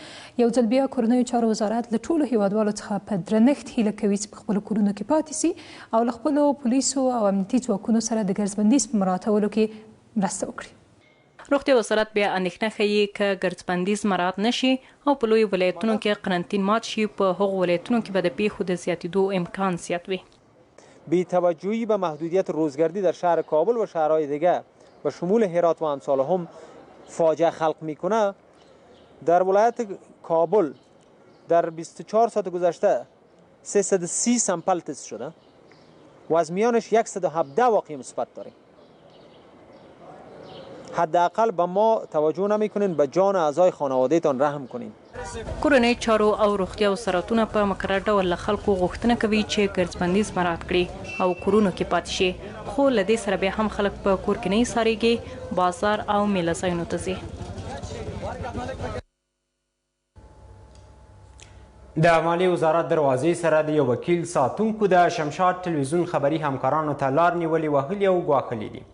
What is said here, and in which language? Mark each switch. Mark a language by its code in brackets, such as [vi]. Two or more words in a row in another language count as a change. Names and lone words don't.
[ps] یو ځل بیا کورنیو چارو وزارت له ټولو هیوادوالو څخه په درنښت هیله کوي چې په خپلو کورونو کې پاتې سي او له خپلو پولیسو او امنیتي ځواکونو سره د ګرځبندیز په مراعاتولو کې مرسته وکړي. روغتیا وزارت بیا اندېښنه ښیي که ګرځبندیز مراعات نشي او په لویو ولایتونو کې قرنطین مات شي، په هغو ولایتونو کې به د پیښو د زیاتېدو امکان زیات وي. [fa] بی‌توجهی به محدودیت روزگردی در شهر کابل و شهرهای دیگر به شمول هرات و امثالهم فاجعه خلق میکنه. در ولایت کابل در 24 ساعت گذشته 330 سامپل تست شده و از میانش 117 واقعه مثبت داریم. حداقل به ما توجه نمیکنین، به جان اعضای خانوادهتان رحم کنین. [ps] کورنۍ چارو او روغتیا وزارتونه په مقرر ډول له خلکو غوښتنه کوي چې ګرځبندیز مراعات کړي او کورونو کې پاتې شي، خو له دې سره بیا هم خلک په کور کې نه ایسارېږي، بازار او میله ځایونو ته ځي. د مالیې وزارت دروازې سره د یو وکیل ساتونکو د شمشاد ټلویزیون خبري همکارانو ته لار نیولې وهلي او ګواښلي دي.